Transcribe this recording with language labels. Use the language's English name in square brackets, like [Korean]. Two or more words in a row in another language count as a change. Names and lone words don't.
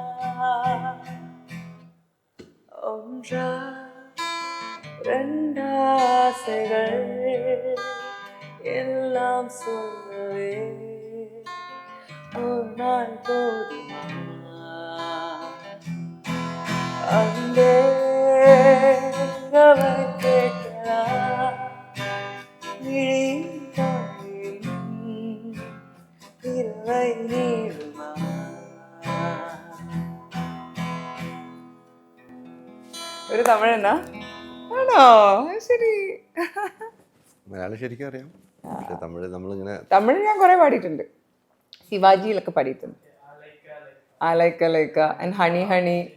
[Tamil] ஒன்றா ரெண்டாசைகள் எல்லாம் சொல்லவே ஒரு நாள் போதுமா? அந்த இரவை கேட்கலாம் இரவை நீளுமா? [Malayalam] ഒരു തമിഴനാ ആണോ? ശരി. മലയാളം ശരിക്കും അറിയാം, പക്ഷെ തമിഴ് നമ്മളിങ്ങനെ തമിഴ് ഞാൻ കുറെ പാടിയിട്ടുണ്ട്. ശിവാജിയിലൊക്കെ പാടിയിട്ടുണ്ട്. ലൈക്ക ലൈക്ക ആൻഡ് ഹണി ഹണി.